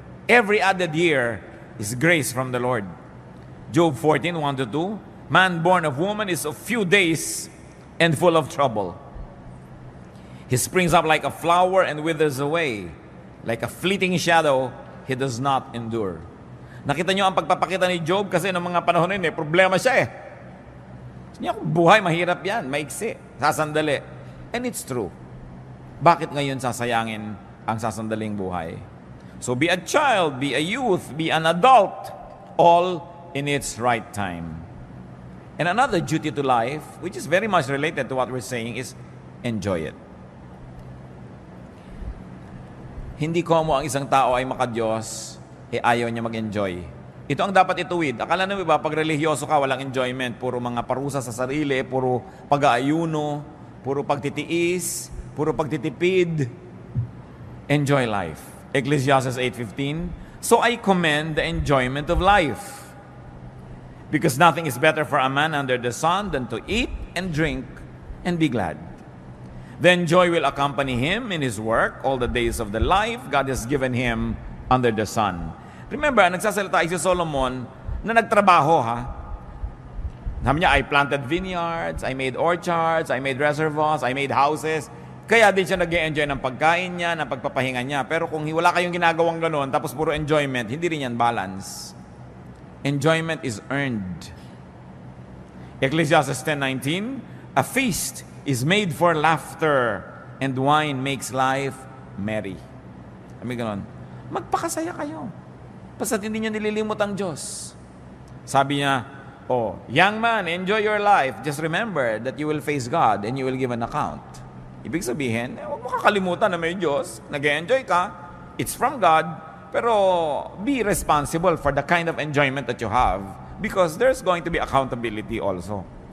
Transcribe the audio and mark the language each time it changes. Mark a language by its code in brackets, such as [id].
[en] Every added year is grace from the Lord. Job 14:1-2, man born of woman is of few days and full of trouble. He springs up like a flower and withers away. Like a fleeting shadow, he does not endure. [tl] Nakita nyo ang pagpapakita ni Job kasi noong mga panahon na yun, problema siya eh. Niya, buhay, mahirap yan, maiksi, sasandali. [en] And it's true. [tl] Bakit ngayon sasayangin ang sasandaling buhay? [en] So be a child, be a youth, be an adult, all in its right time. And another duty to life, which is very much related to what we're saying, is enjoy it. [tl] Hindi komo ang isang tao ay makadiyos, ayaw niya mag-enjoy. Ito ang dapat ituwid. Akala naman ba, pag religyoso ka, walang enjoyment. Puro mga parusa sa sarili, puro pag-aayuno, puro pagtitiis, puro pagtitipid. [en] Enjoy life. Ecclesiastes 8:15, so I commend the enjoyment of life. Because nothing is better for a man under the sun than to eat and drink and be glad. Then joy will accompany him in his work all the days of the life God has given him under the sun. [tl] Remember, nagsasalita si Solomon na nagtrabaho ha. Sabi niya, [en] I planted vineyards, I made orchards, I made reservoirs, I made houses. [tl] Kaya din siya nag-enjoy ng pagkain niya, ng pagpapahinga niya. Pero kung wala kayong ginagawang gano'n, tapos puro enjoyment, hindi rin yan balance. [en] Enjoyment is earned. Ecclesiastes 10:19, a feast is made for laughter, and wine makes life merry. [tl] Kami ganon. Magpakasaya kayo. Basta hindi nyo nililimot ang Diyos. Sabi niya, [en] young man, enjoy your life. Just remember that you will face God and you will give an account. [tl] Ibig sabihin, huwag mo kakalimutan na may Diyos. Nag-enjoy ka. [en] It's from God. Pero be responsible for the kind of enjoyment that you have because there's going to be accountability also.